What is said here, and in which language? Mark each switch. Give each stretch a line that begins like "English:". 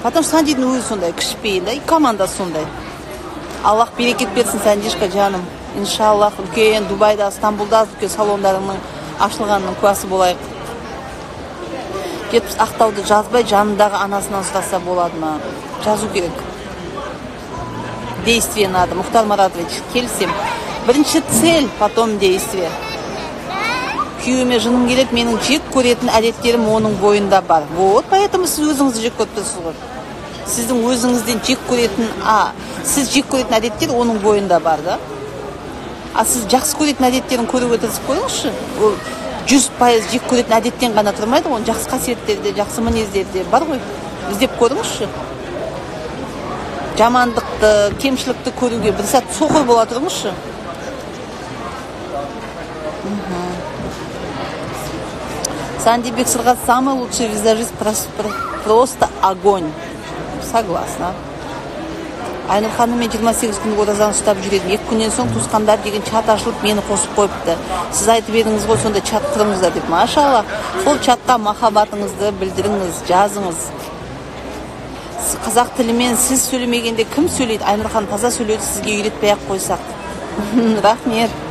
Russian: Потому что
Kazakh: Сандидің өзі сондай, кішіпейін да,
Russian: и
Kazakh: командасы сондай. Аллах берекет берсін, Сандишка жаным. Иншаллах, үлкен Дубайда, Стамбулда үлкен салондарының ашылғанының куәсі болайық. Кетіп ақтауды жазбай, жанындағы анасынан сұраса болады ма? Жазу керек.
Russian: Действие надо.
Kazakh: Мұхтар Маратович, келсем. Бірінші
Russian: цель, потом действие.
Kazakh: Күйеуіме жыным келеді, менің жек көретін әдеттерім оның бойында бар.
Russian: Вот, поэтому
Kazakh: сіз өзіңізді жек көріп тұрсыз ғой. Сіздің өзіңізден жек көретін, сіз жек көретін әдеттер оның бойында бар да. Сіз жақсы көретін әдеттерін көруге тырысып көріңізші. Ол 100% жек көретін әдеттен ғана тұрмайды, оның жақсы қасиеттерде, жақсы мінездерде бар ғой. Іздеп көріңізші. Жамандықты, кемшілікті көруге бір сәт соқыр бола тұрыңызшы.
Russian: Санди Бексырға самый лучший визажист, просто огонь. Согласна.
Kazakh: Айнұр ханыммен 28 күн оразаны ұстап жүреді. 2 күннен соң туысқандар деген чат ашылып, мені қосып қойыпты. Сіз айтып едіңіз ғой, сонда чат құрыңыздар деп. Машалла, сол чатқа махаббатыңызды білдіріңіз, жазыңыз. Қазақ тілімен сіз сөйлемегенде кім сөйлейді? Айнұр ханым таза сөйлеуді сізге үйретпей ақ қойсақ. Рахмет.